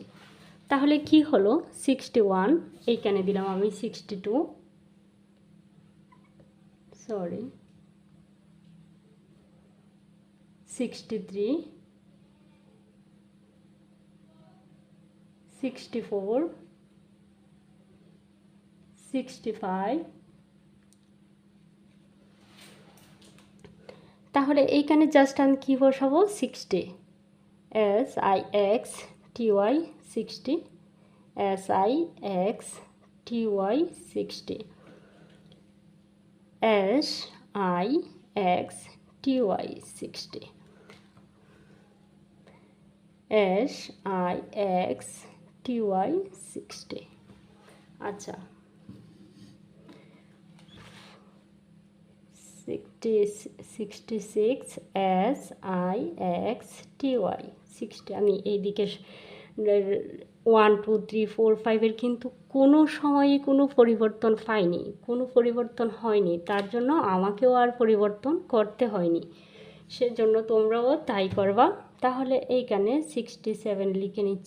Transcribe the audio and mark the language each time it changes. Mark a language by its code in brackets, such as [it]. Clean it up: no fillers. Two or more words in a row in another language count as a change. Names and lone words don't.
[bn] তাহলে কি হলো 61, এইখানে দিলাম আমি 62 63 64 65। তাহলে এইখানে জাস্ট আমি কি বসাবো 60 SIX TY 60 SIX TY 60 SIX TY 60 SIX TY 60। আচ্ছা, 66 SIX TY 60। আমি এইদিকে 1 2 3 4 5-এর কিন্তু কোনো সময়ে কোনো পরিবর্তন পাইনি, কোনো পরিবর্তন হয়নি। তার জন্য আমাকেও আর পরিবর্তন করতে হয়নি, সেজন্য তোমরাও তাই করবা। তাহলে এইখানে 67 লিখে নিচ্ছি।